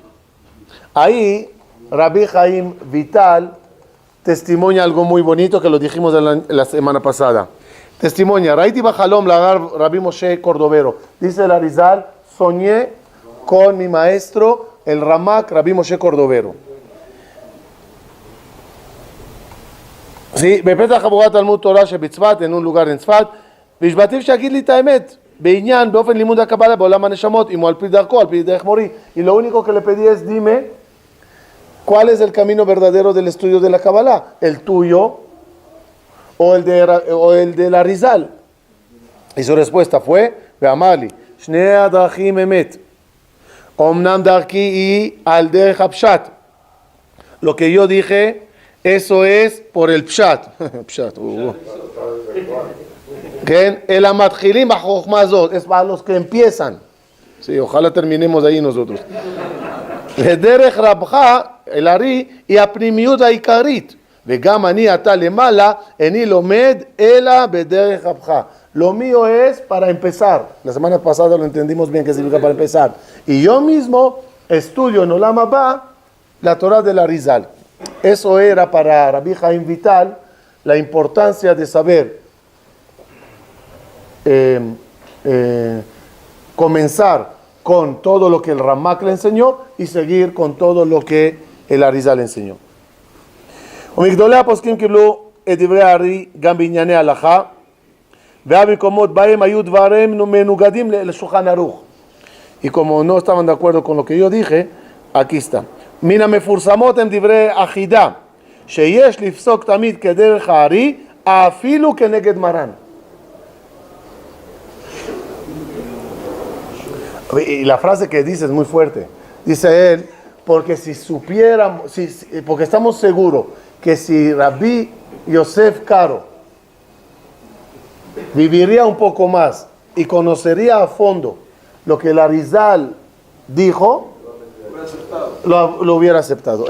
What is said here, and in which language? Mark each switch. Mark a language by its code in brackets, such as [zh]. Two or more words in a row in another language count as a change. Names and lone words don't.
[es] Ahí Rabbi Chaim Vital testimonia algo muy bonito que lo dijimos la semana pasada. [he] Testimonia: ראיתי בחלום למורי רבי משה קורדובירו. [es] Dice el Arizal: soñé con mi maestro, el Ramak Rabbi Moshe Cordovero. [he] Sí, בפתח חבורת תלמוד תורה שבצפת, [es] en un lugar en [he] צפת, והשבעתיו שיגיד לי את האמת, בעניין, באופן לימוד הקבלה בעולם הנשמות, אם הוא על פי דרכו, על פי דרך מורי. [es] Y lo único que le pedí es: dime, ¿cuál es el camino verdadero del estudio de la Kabbalah? ¿El tuyo o el del Arizal? Y su respuesta fue: [he] ואמר לי, שני הדרכים אמת, אומנם דרכי היא על דרך הפשט. [es] Lo que yo dije, eso es por el pshat. [he] למתחילים בחכמה זאת, [es] es para los que empiezan. Sí, ojalá terminemos ahí nosotros. [he] ודרך רבך אל ארי היא הפנימיות העיקרית, וגם אני עתה למעלה איני לומד אלא בדרך רבך. [es] Lo mío es para empezar. La semana pasada lo entendimos bien que significa para empezar. Y yo mismo estudio en [he] עולם הבא [es] la Torah del Arizal. Eso era para Rabbi Chaim Vital la importancia de saber comenzar con todo lo que el Ramak le enseñó y seguir con todo lo que el Arizal le enseñó. [he] ומגדולי הפוסקים קיבלו את דברי הארי גם בענייני הלכה, והמקומות בהם היו דברים מנוגדים לשולחן ערוך. [es] Y como no estaban de acuerdo con lo que yo dije, aquí está. [he] מן המפורסמות הם דברי אחידה, שיש לפסוק תמיד כדרך הארי, אפילו כנגד מרן. [es] Y la frase que dice es muy fuerte. Dice él, porque si supiéramos, porque estamos seguros que si Rabbi Yosef Karo viviría un poco más y conocería a fondo lo que el Arizal dijo, lo hubiera aceptado.